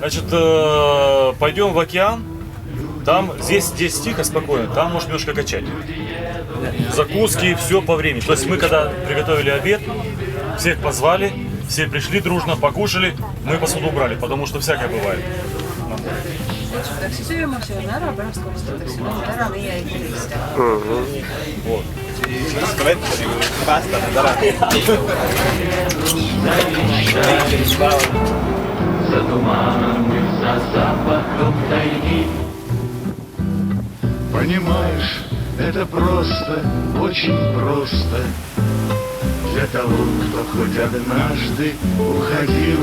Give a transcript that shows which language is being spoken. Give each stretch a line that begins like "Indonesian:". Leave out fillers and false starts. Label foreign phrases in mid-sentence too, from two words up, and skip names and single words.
Russian: Значит, пойдем в океан. Там, здесь тихо, спокойно, там можешь немножко качать. Закуски, все по времени. То есть мы когда приготовили обед, всех позвали, все пришли дружно, покушали, мы посуду убрали, потому что всякое бывает.
Estonian: Kutsutakse sööma, sööme ära, pärast kutsutakse nõud ära, meie ei helista.
Russian: Вот.
Estonian: Viskame ette, nagu päästa need ära.
Russian: За туманом и за запахом тайги. Понимаешь, это просто, очень просто для того, кто хоть однажды уходил.